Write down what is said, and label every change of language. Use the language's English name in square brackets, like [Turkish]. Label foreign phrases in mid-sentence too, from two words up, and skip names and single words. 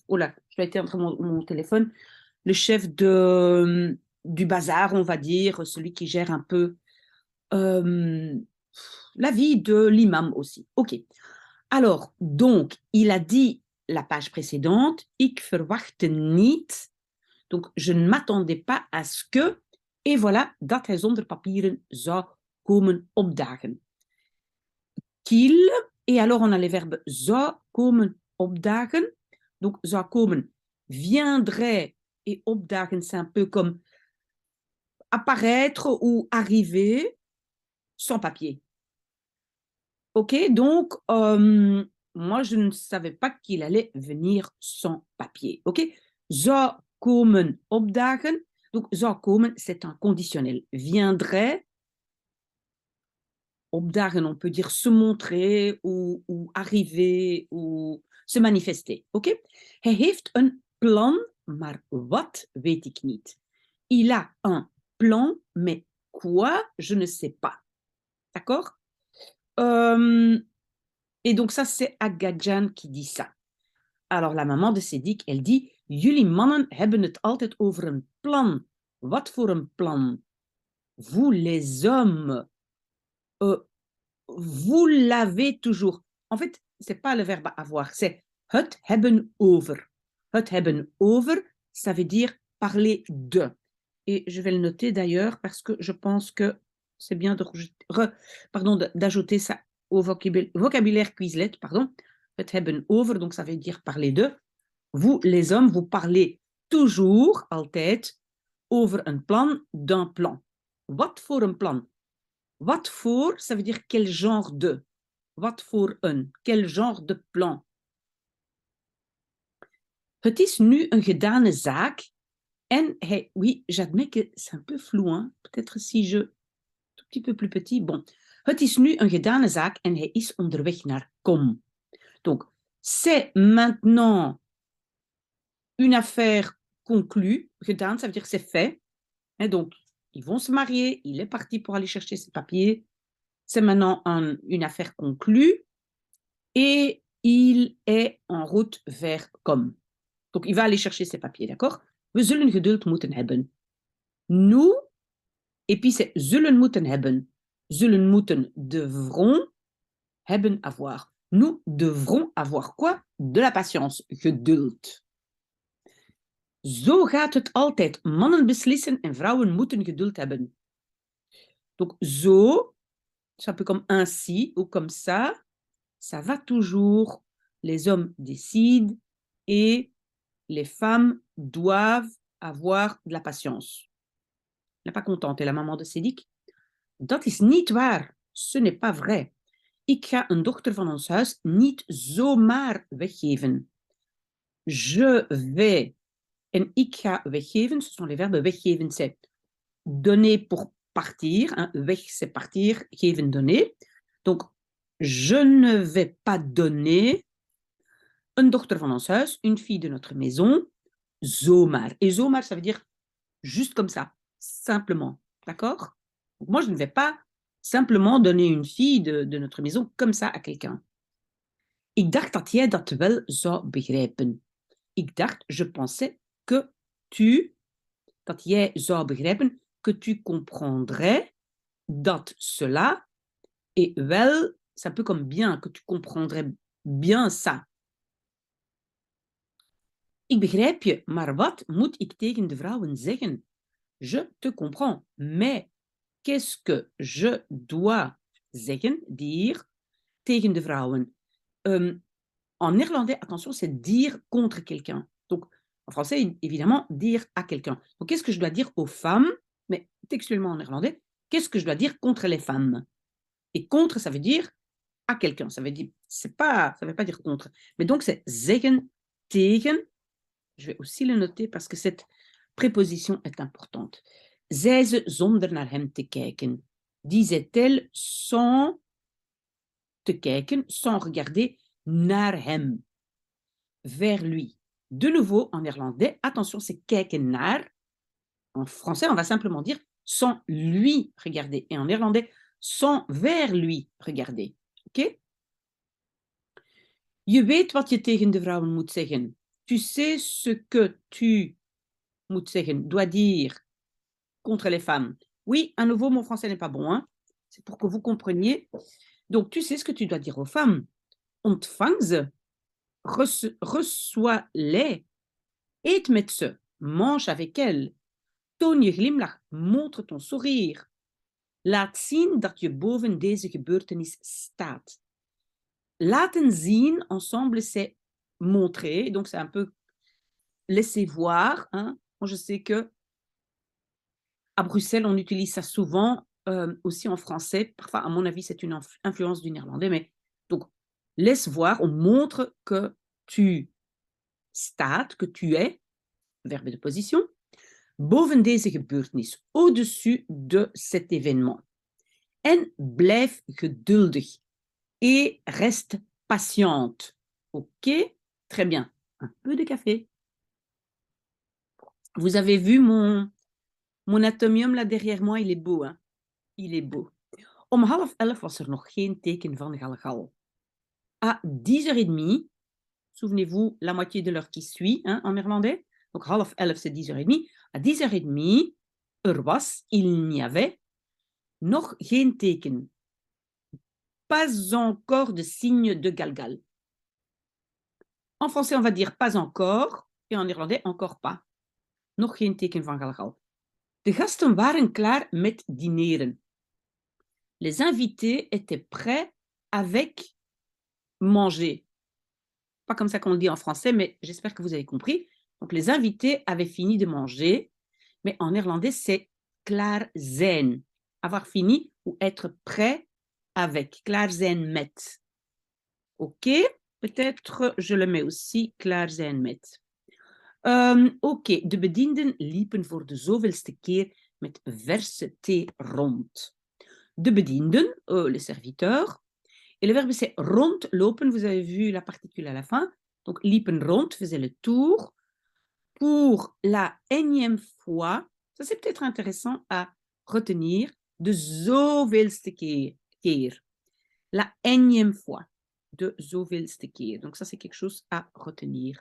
[French] Oh là, je vais être entre mon téléphone. Le chef du bazar, on va dire, celui qui gère un peu euh, la vie de l'imam aussi. OK. Alors, donc, il a dit la page précédente, [Dutch] ik verwachte niet. [French] Donc, je ne m'attendais pas à ce que, et voilà, [Dutch] dat hij zonder papieren zou komen opdagen. [French] Qu'il, et alors on a les verbes [Dutch] zou komen opdagen. [French] Donc, [Dutch] zou komen [French] viendrait, et opdagen, c'est un peu comme apparaître ou arriver sans papier. OK, donc, moi, je ne savais pas qu'il allait venir sans papier. [Dutch] OK, zou komen opdagen. Donc, zou komen, [French] c'est un conditionnel. Viendrait, opdagen, on peut dire se montrer ou arriver ou se manifester. [Dutch] OK, hij heeft een plan, maar wat weet ik niet. [French] Il a un plan, mais quoi, je ne sais pas. D'accord? Et donc ça, c'est Agadjan qui dit ça. Alors la maman de Sédic, elle dit, [Dutch] jullie mannen hebben het altijd over een plan. Wat voor een plan? [French] Vous les hommes, vous l'avez toujours. En fait, c'est pas le verbe avoir, c'est [Dutch] het hebben over. Het hebben over, [French] ça veut dire parler de. Et je vais le noter d'ailleurs parce que je pense que c'est bien d'ajouter ça au vocabulaire Quizlet, pardon. [Dutch] Het hebben over, [French] donc ça veut dire parler de. Vous, les hommes, vous parlez toujours, [Dutch] altijd, over een plan, [French] d'un plan. [Dutch] Wat voor een plan? Wat voor, [French] ça veut dire quel genre de. [Dutch] Wat voor een, [French] quel genre de plan. [Dutch] Het is nu een gedane zaak en hij, [French] oui, j'admets que c'est un peu flou, hein? Peut-être si je, tout petit peu plus petit, bon. [Dutch] Het is nu een gedane zaak en hij is onderweg naar Kom. [French] Donc, c'est maintenant une affaire conclue, gedaan, ça veut dire que c'est fait. Et donc, ils vont se marier, il est parti pour aller chercher ses papiers. C'est maintenant une affaire conclue et il est en route vers Kom. Donc, il va aller chercher ses papiers, d'accord? [Dutch] We zullen geduld moeten hebben. [French] Nous, et puis c'est [Dutch] zullen moeten hebben. Zullen moeten, devront, hebben, [French] avoir. Nous devrons avoir quoi? De la patience, [Dutch] geduld. Zo gaat het altijd. Mannen beslissen en vrouwen moeten geduld hebben. [French] Donc, zo, c'est un peu comme ainsi ou comme ça va toujours. Les hommes décident et les femmes doivent avoir de la patience. Elle n'est pas contente, et la maman de Sédic. [Dutch] Dat is niet waar. [French] Ce n'est pas vrai. [Dutch] Ik ga een dochter van ons huis niet zomaar weggeven. [French] Je vais en [Dutch] ik ga weggeven, [French] ce sont les verbes weggeven, c'est donner pour partir. Hein. Weg, c'est partir. Geven, donner. Donc, je ne vais pas donner [Dutch] een dochter van ons huis, [French] une fille de notre maison, zomaar. Et zomaar, ça veut dire juste comme ça, simplement. D'accord? Donc, moi, je ne vais pas simplement donner une fille de notre maison comme ça à quelqu'un. [Dutch] Ik dacht dat jij dat wel zou begrijpen. Ik dacht, [French] je pensais que tu, [Dutch] dat jij zou begrijpen, [French] que tu comprendrais dat cela, et wel, c'est un peu comme bien, que tu comprendrais bien ça. [Dutch] Ik begrijp je, maar wat moet ik tegen de vrouwen zeggen? [French] Je te comprends, mais qu'est-ce que je dois zeggen, dire, [Dutch] tegen de vrouwen? [French] En néerlandais, attention, c'est dire contre quelqu'un. Donc, en français, évidemment, dire à quelqu'un. Donc, qu'est-ce que je dois dire aux femmes? Mais textuellement en néerlandais, qu'est-ce que je dois dire contre les femmes? Et contre, ça veut dire à quelqu'un. Ça veut dire, ça veut pas dire contre. Mais donc, c'est [Dutch] zeggen, tegen. [French] Je vais aussi le noter parce que cette préposition est importante. [Dutch] Zei ze zonder naar hem te kijken. [French] Disait-elle sans [Dutch] te kijken, [French] sans regarder [Dutch] naar hem, [French] vers lui. De nouveau, en néerlandais, attention, c'est [Dutch] kijken naar. [French] En français, on va simplement dire sans lui regarder. Et en néerlandais, sans vers lui regarder. Ok? [Dutch] Je weet wat je tegen de vrouwen moet zeggen. [French] Tu sais ce que tu [Dutch] moet zeggen, [French] dois dire contre les femmes. Oui, à nouveau, mon français n'est pas bon. Hein? C'est pour que vous compreniez. Donc, tu sais ce que tu dois dire aux femmes. [Dutch] Ontvang ze, [French] reçois-les, [Dutch] eet met ze, [French] mange avec elles. [Dutch] Toon je glimlach, [French] montre ton sourire. [Dutch] Laat zien dat je boven deze gebeurtenis staat. Laten zien, [French] ensemble, c'est montrer. Donc, c'est un peu laisser voir. Hein. Moi, je sais que à Bruxelles, on utilise ça souvent, aussi en français. Parfois, à mon avis, c'est une influence du néerlandais. Mais donc, laisse voir, on montre que tu staat, que tu es, verbe de position, boven deze gebeurtenis, au-dessus de cet événement. [Dutch] En blijf geduldig [French] et reste patiente. Ok? Très bien. Un peu de café. Vous avez vu mon atomium là derrière moi, il est beau, hein? Il est beau. [Dutch] Om 10:30 was er nog geen teken van galgal. [French] À 10h30, souvenez-vous, la moitié de l'heure qui suit, hein, en néerlandais. Donc 10:30, c'est 10h30. À 10h30, il n'y avait [Dutch] nog geen teken. [French] Pas encore de signe de galgal. En français, on va dire pas encore. Et en néerlandais, encore pas. [Dutch] Nog geen teken van galgal. De gasten waren klaar met dineren. [French] Les invités étaient prêts avec manger. Pas comme ça qu'on le dit en français, mais j'espère que vous avez compris. Donc, les invités avaient fini de manger, mais en néerlandais, c'est [Dutch] klaar zijn. [French] Avoir fini ou être prêt avec. [Dutch] Klaar zijn met. [French] Ok, peut-être je le mets aussi, [Dutch] klaar zijn met. Ok, de bedienden liepen voor de zoveelste keer met verse thee rond. De bedienden, [French] les serviteurs, et le verbe c'est rondlopen, vous avez vu la particule à la fin, donc [Dutch] liepen rond, [French] faisait le tour, pour la énième fois, ça c'est peut-être intéressant à retenir, [Dutch] de zoveelste keer, [French] la énième fois, [Dutch] de zoveelste keer, [French] donc ça c'est quelque chose à retenir.